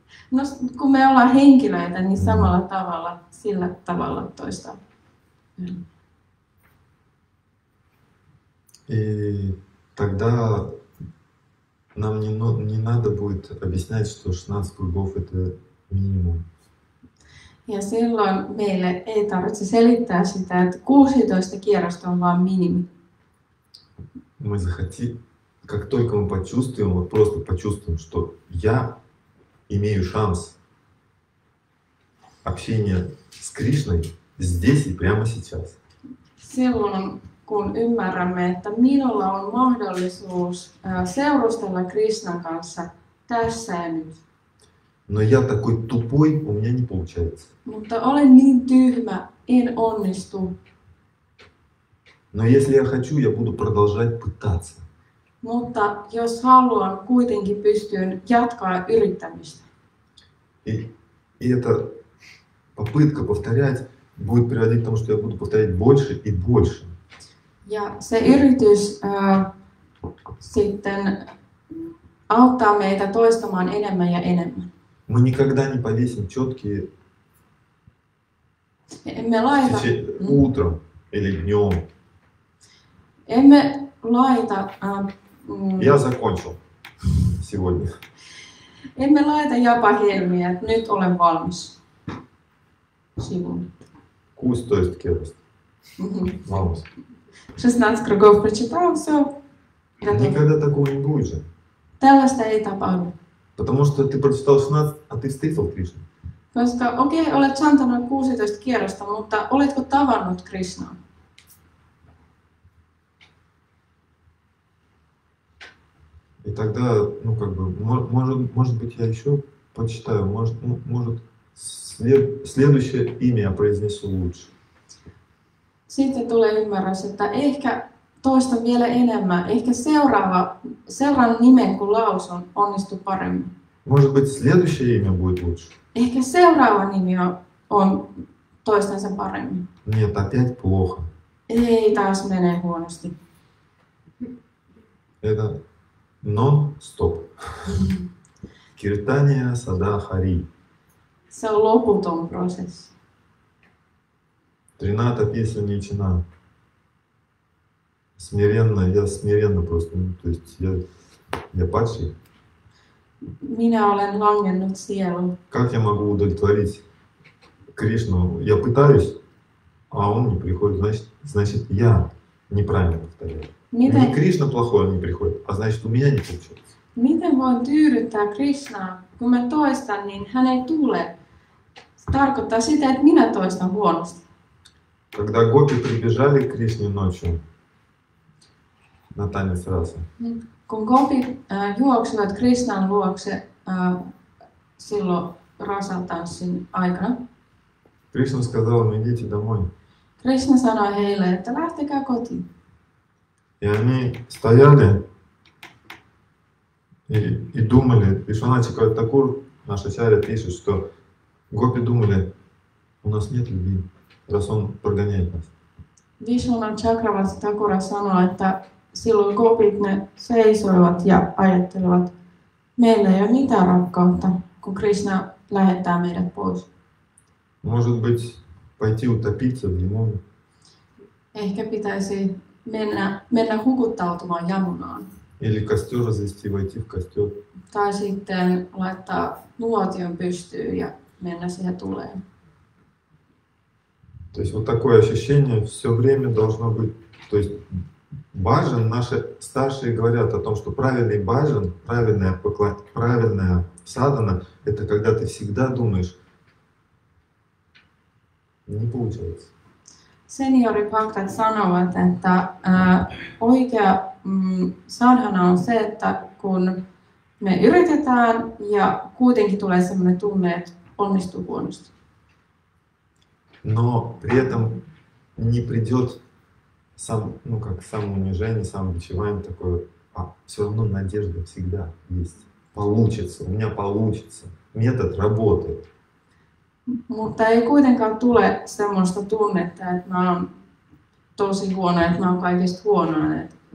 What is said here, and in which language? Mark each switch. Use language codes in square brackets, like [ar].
[fi] No, kun me ollaan henkilöitä, niin samalla tavalla, sillä tavalla toistaa. [ru] И тогда нам не надо будет объяснять, что 16 кругов это минимум. [fi] Ja silloin meille ei tarvitse selittää sitä, että 16 kierrosta on vaan minimi. [ru] Мы захотим, как только мы почувствуем, вот просто почувствуем, что я имею шанс общения с Кришной здесь и прямо сейчас. [fi] Silloin kun ymmärrämme, että minulla on mahdollisuus seurustella Krishnan kanssa tässä ja nyt. [ru] Но я такой тупой, у меня не получается. [fi] Mutta olen niin tyhmä, en onnistu. [ru] Но если я хочу, я буду продолжать пытаться. [fi] Mutta jos haluan, kuitenkin pystyn jatkaa yrittämistä. [ru] И эта попытка повторять будет приводить к тому, что я буду повторять больше и больше. [fi] Ja se yritys sitten auttaa meitä toistamaan enemmän ja enemmän. [ru] Мы никогда не повесим четкие [fi] Emme laita, [ru] утром или днем. [fi] emme laita, [ru] Я закончил сегодня. [fi] emme laita japahelmiä, että nyt olen valmis sivuun. 16 керост. Валус. [ru] 16 kruгов прочитал, все. Никогда такого не будет же. [fi] Tällaista ei tapahdu. [ru] Потому что ты прочитал 16, а ты встретил Кришну. [fi] Koska okei, olet chantanut 16 kierrosta, mutta oletko tavannut Krishnaa? [ru] И тогда, ну как бы, может быть, я еще почитаю, может следующее имя я произнесу лучше. [fi] Sitten tulee ymmärrys, että ehkä toistan vielä enemmän, ehkä seuraavan nimen kun lausun onnistuu paremmin. [ru] Может быть, следующее имя будет лучше. [fi] Ehkä seuraava nimi on toistan sen paremmin. [ru] Нет, опять плохо. [fi] Ei taas mene huonosti. [ru] Это нон-стоп. [sa] Киртания сада хари. [fi] Se on loputon prosessi. [ru] 13-та песня Ничина. Смиренно, я смиренно просто, ну, то есть я падший. [fi] Minä olen langennut sielu. [ru] Как я могу удовлетворить Кришну? Я пытаюсь, а он не приходит. Значит, я неправильно повторяю. Не Кришна плохой, он не приходит, а значит, у меня не получается. [fi] Miten voin tyydyttää Krishnaa? Kun mä toistan, niin hän ei tule. Se tarkoittaa sitä, että minä toistan huonosti. [ru] Когда гопи прибежали к Кришне ночью на танец раса, [fi] Kun gopit juoksivat Krishnan luokse silloin rasatanssin aikana, [ru] Кришна сказал им: идите домой. [fi] Krishna sanoi heille, että lähtekää kotiin. [ru] И они стояли и думали, Вишванат Чакравартакур, наш ачарья, пишет, что гопи думали, у нас нет любви, раз он прогоняет нас. [fi] Vishwanath Chakravarti Thakura sanoi, että silloin gopit ne seisoivat ja ajattelevat, meillä ei ole mitään rakkautta, kun Krishna lähettää meidät pois. [ru] Может быть, пойти утопиться в Ямуне. [fi] Ehkä pitäisi mennä hukuttautumaan Jamunaan. [ru] Или костер развести, войти в костер. [fi] Tai sitten laittaa nuotion pystyyn ja mennä siihen tuleen. [ru] То есть вот такое ощущение все время должно быть. То есть баджан, наши старшие говорят о том, что правильный баджан, правильная садана, это когда ты всегда думаешь, не получается. [fi] Senioribhaktat sanovat, että oikea sadhana on se, että kun me yritetään ja kuitenkin tulee sellainen tunne, että onnistuu huonosti. [ru] Но при этом не придет самоунижение, самобичевание такое. А все равно надежда всегда есть. Получится, у меня получится. Метод работает. [fi] Mutta ei kuitenkaan tule semmoista tunnetta, että mä oon tosi huono, että mä oon kaikista huonoin.